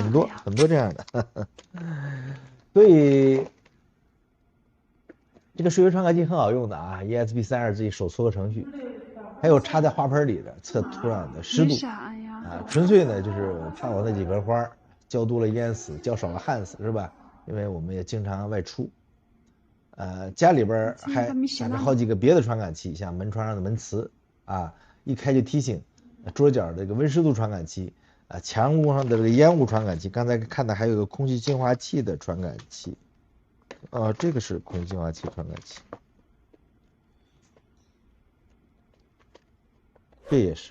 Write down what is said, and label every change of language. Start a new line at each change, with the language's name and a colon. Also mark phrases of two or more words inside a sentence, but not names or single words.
Chinese: 很多很多這樣的，所以這個水位傳感器很好用的啊 ，ESP32自己手搓的程序，還有插在花盆裡的測土壤的濕度啊，純粹呢就是怕我那幾盆花浇多了淹死，浇少了旱死，是吧？因為我們也經常外出，家裡邊還打着好幾個別的傳感器，像門窗上的門磁啊，一開就提醒，桌角這個溫濕度傳感器。牆屋上的這個煙霧傳感器，剛才看到還有個空氣淨化器的傳感器，這個是空氣淨化器傳感器，這也是，